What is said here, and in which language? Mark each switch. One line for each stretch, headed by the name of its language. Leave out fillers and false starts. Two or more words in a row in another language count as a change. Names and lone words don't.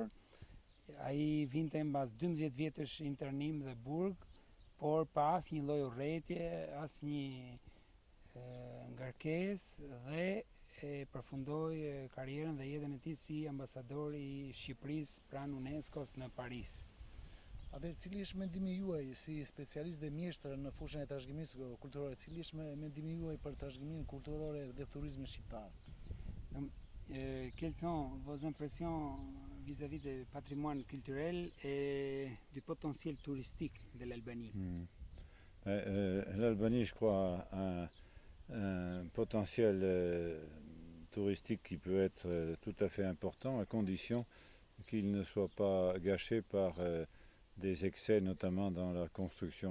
Albanian: Ai vinte mbas 12 vjetësh internim dhe burg, por pa asnjë lloj urrëtie, asnjë ngarkesë dhe përfundoi karrierën dhe jetën e tij si ambasador i Shqipërisë pranë UNESCO-s në Paris. Atëherë, cili është mendimi juaj si specialist dhe mjeshtër në fushën e trashëgimisë kulturore, cili është mendimi juaj për trashëgiminë kulturore dhe turizmin shqiptar?
French: Quelles sont vos impressions vis-à-vis du patrimoine culturel et du potentiel touristique de l'Albanie? L'Albanie, je crois, a un potentiel touristique qui peut être tout à fait important, à condition qu'il ne soit pas gâché par des excès, notamment dans la construction.